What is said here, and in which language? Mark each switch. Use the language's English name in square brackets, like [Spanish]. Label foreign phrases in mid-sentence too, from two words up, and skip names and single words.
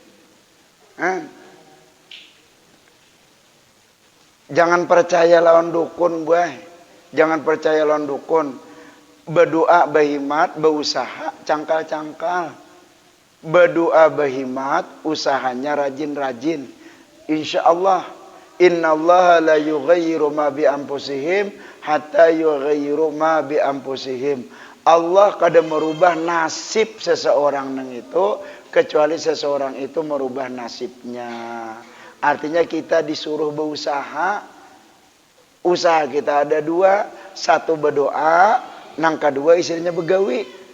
[Banjar] Jangan percaya lawan dukun buah. Jangan percaya lawan dukun. Berdoa berhimat, berusaha cangkal-cangkal. Berdoa berhimat, usahanya rajin-rajin. [Arabic] إن شاء الله، إن الله لا يغير ما بأنفسهم حتى يغير ما بأنفسهم. [Banjar] Allah kada merubah nasib seseorang nang itu kecuali seseorang itu merubah nasibnya. Artinya kita disuruh berusaha. Usaha kita ada dua, satu berdoa, nang kedua istilahnya begawi.